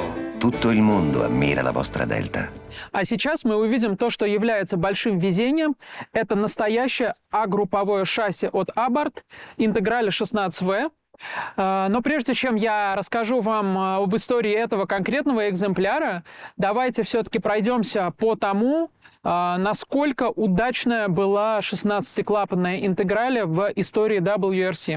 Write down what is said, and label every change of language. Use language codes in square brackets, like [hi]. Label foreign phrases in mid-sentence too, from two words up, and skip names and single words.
[it] Tutto il mondo ammira la vostra Delta. [ru] А сейчас мы увидим то, что является большим везением. Это настоящее А-групповое шасси от Abarth, Integrale 16V. Но прежде чем я расскажу вам об истории этого конкретного экземпляра, давайте все-таки пройдемся по тому, насколько удачная была 16-клапанная Integrale в истории WRC.